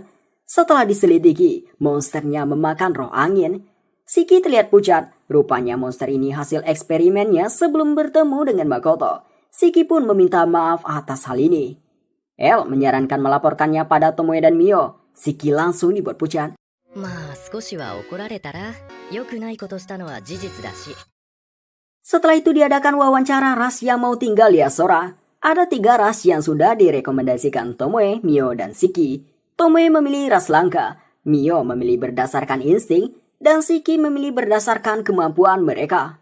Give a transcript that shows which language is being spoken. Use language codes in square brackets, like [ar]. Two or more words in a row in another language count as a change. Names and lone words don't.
[id] Setelah diselidiki, monsternya memakan roh angin. Shiki terlihat pucat. Rupanya monster ini hasil eksperimennya sebelum bertemu dengan Makoto. Shiki pun meminta maaf atas hal ini. El menyarankan melaporkannya pada Tomoe dan Mio. Shiki langsung dibuat pucat. [ja] まあ少しは怒られたら良くないことしたのは事実だし。 [id] Setelah itu diadakan wawancara ras yang mau tinggal di Asura. Ada 3 ras yang sudah direkomendasikan Tomoe, Mio, dan Shiki. Tomoe memilih ras langka, Mio memilih berdasarkan insting, dan Shiki memilih berdasarkan kemampuan mereka.